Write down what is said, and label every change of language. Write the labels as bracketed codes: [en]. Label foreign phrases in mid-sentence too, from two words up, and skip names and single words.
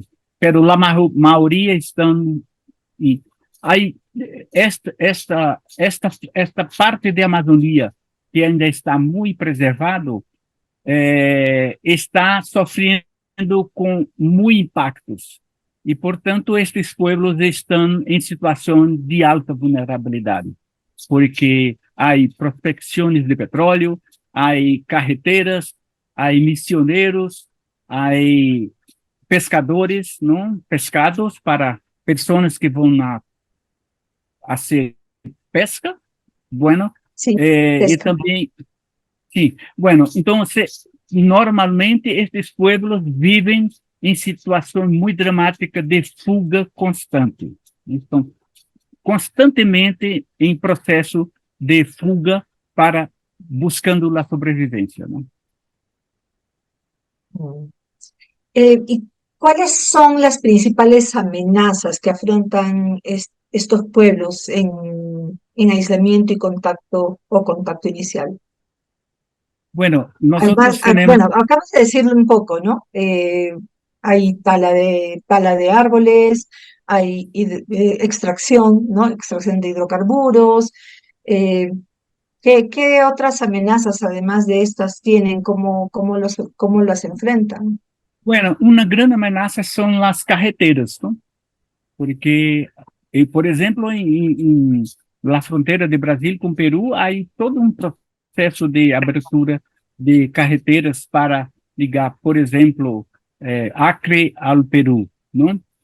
[pt] Pero a maioria estão em aí esta parte de Amazônia que ainda está muito preservado está sofrendo com muitos impactos e, portanto, estes pueblos estão em situação de alta vulnerabilidade, [es] porque hay prospecciones de petróleo, hay carreteras, hay misioneros, hay pescadores, ¿no? Pescados para personas que van a hacer pesca. Bueno, Sí, y pesca. también, sí, bueno, entonces, normalmente estos pueblos viven en situación muy dramática de fuga constante. [pt] Estão constantemente em processo de fuga para buscando a sobrevivência, não? Mm. [es] ¿Y cuáles son las principales amenazas que afrontan estos pueblos en aislamiento y contacto o contacto inicial? Bueno, Además, nosotros tenemos, bueno, acabas de decirlo un poco, ¿no? Hay tala de árboles, hay extracción, ¿no? Extracción de hidrocarburos. eh, ¿Qué otras amenazas, además de estas, tienen? ¿Cómo las enfrentan? bueno, [pt] uma grande ameaça são as carreteras, não? Porque, por exemplo, em la fronteira de Brasil com Peru, há todo um processo de abertura de carreteras para ligar, por exemplo, Acre ao Peru, não?